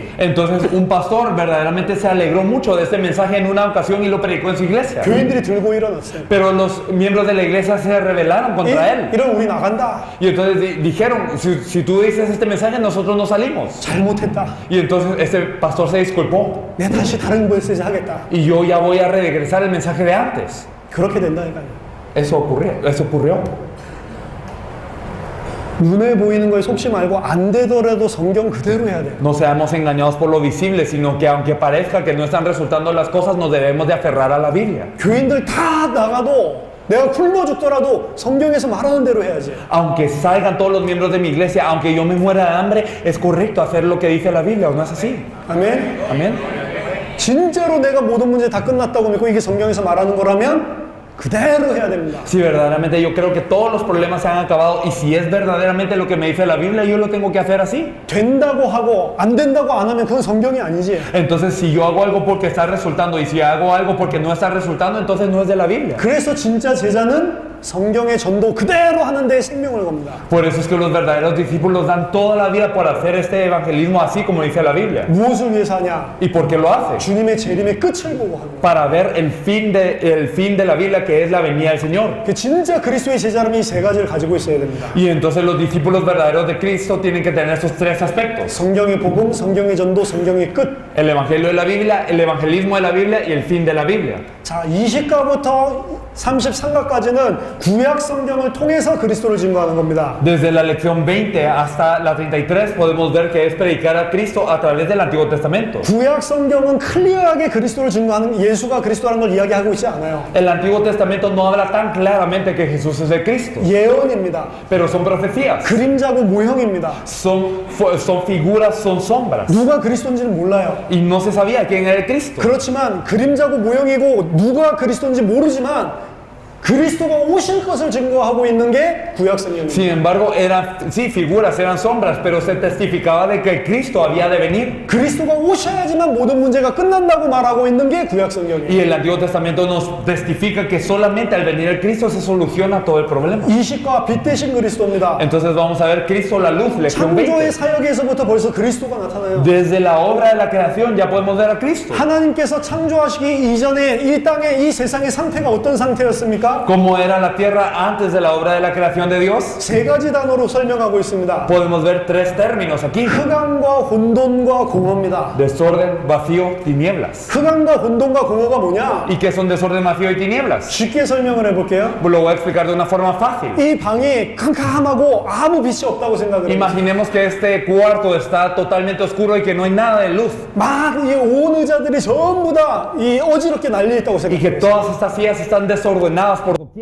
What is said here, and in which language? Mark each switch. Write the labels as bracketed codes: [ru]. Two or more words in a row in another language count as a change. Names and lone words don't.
[es] Entonces un pastor verdaderamente se alegró mucho de este mensaje en una ocasión y lo predicó en su iglesia. [ko] 교인들이 들고 일어났어요. [es] Pero los miembros de la iglesia se rebelaron contra él. [ko] 이런 우리 나간다. [es] Y entonces dijeron, si tú dices este mensaje, nosotros no salimos. [ko] 잘못했다. [es] Y entonces este pastor se disculpó. [ko] 내가 다시 다른 메시지 하겠다. [es] Y yo ya voy a regresar el mensaje de antes. [ko] 그렇게 된다니까요. [es] Eso ocurrió. [ko] 눈에 보이는 거에 속지 말고 안 되더라도 성경 그대로 해야 돼요. [es] No seamos engañados por lo visible, sino que aunque parezca que no están resultando las cosas, nos debemos de aferrar a la Biblia. [ko] 교인들 다 나가도 내가 굶어 죽더라도 성경에서 말하는 대로 해야지. [es] Aunque salgan todos los miembros de mi iglesia, aunque yo me muera de hambre, es correcto hacer lo que dice la Biblia, ¿o no es así? [ko] 아멘. [es] Amén. [ko] 진짜로 내가 모든 문제 다 끝났다고 믿고 이게 성경에서 말하는 거라면 그대로 해야 됩니다. [es] Si verdaderamente yo creo que todos los problemas se han acabado y si es verdaderamente lo que me dice la Biblia, yo lo tengo que hacer así. [ko] 된다고 하고 안 된다고 안 하면 그건 성경이 아니지. [es] Entonces, si yo hago algo porque está resultando y si hago algo porque no está resultando, entonces no es de la Biblia. [ko] 그래서 진짜 제자는 성경의 전도 그대로 하는 데 생명을 겁니다. [es] Por eso es que los verdaderos discípulos dan toda la vida por hacer este evangelismo así como dice la Biblia. [ko] 무엇을 위해서 하냐? [es] ¿Y por qué lo hace? [ko] 주님의 재림의 끝을 보고 합니다. [es] Para ver el fin de la Biblia, que es la venida del Señor. [ko] 그 진짜 그리스도의 제자라면 이 세 가지를 가지고 있어야 됩니다. [es] Y entonces los discípulos verdaderos de Cristo tienen que tener estos 3 aspectos. [ko] 성경의 복음, 성경의 전도, 성경의 끝. [es] El evangelio de la Biblia, el evangelismo de la Biblia y el fin de la Biblia. [ko] 자, 20가부터 33가까지는 구약 성경을 통해서 그리스도를 증거하는 겁니다. [es] Desde la lección 20 hasta la 33 podemos ver que es predicar a Cristo a través del Antiguo Testamento. [ko] 구약 성경은 클리어하게 그리스도를 증거하는 예수가 그리스도라는 걸 이야기하고 있지 않아요. [es] El Antiguo Testamento no habla tan claramente que Jesús es el Cristo, [ko] 예언입니다. [es] pero son profecías, [ko] 그림자고 모형입니다. [es] son figuras, son sombras. [ko] 누가 그리스도인지는 몰라요. [es] Y no se sabía quién era el Cristo. [ko] 그렇지만 그림자고 모형이고 누가 그리스도인지 모르지만 그리스도가 오실 것을 증거하고 있는 게 구약 성경입니다. [es] Sin embargo, eran, sí, figuras, eran sombras, pero se testificaba de que Cristo había de venir. [ko] 그리스도가 오셔야지만 모든 문제가 끝난다고 말하고 있는 게 구약 성경이에요. [es] Y el Antiguo Testamento nos testifica que solamente al venir el Cristo se soluciona todo el problema. [ko] 이식과 빛 대신 그리스도입니다. [es] Entonces vamos a ver Cristo la luz, lección [ko] 창조의 [es] 20. [ko] 사역에서부터 벌써 그리스도가 나타나요. [es] Desde la obra de la creación ya podemos ver a Cristo. [ko] 하나님께서 창조하시기 이전에 이 땅의 이 세상의 상태가 어떤 상태였습니까? [es] ¿Cómo era la tierra antes de la obra de la creación de Dios? [ko] 세 가지 단어로 설명하고 있습니다. [es] Podemos ver 3 términos aquí. [ko] 흑암과 혼돈과 공허입니다. [es] Desorden, vacío, tinieblas. [ko] 흑암과 혼돈과 공허가 뭐냐? [es] ¿Y qué son desorden, vacío y tinieblas? [ko] 쉽게 설명을 해볼게요. [es] Lo voy a explicar de una forma fácil. [ko] 이 방이 캄캄하고 아무 빛이 없다고 생각을 해요. [es] Imaginemos que este cuarto está totalmente oscuro y que no hay nada de luz. [ko] 막 이 온 의자들이 전부 다 이 어지럽게 날려 있다고 [es] Y que [ko] 생각해요. [es] todas estas sillas están desordenadas por doquier.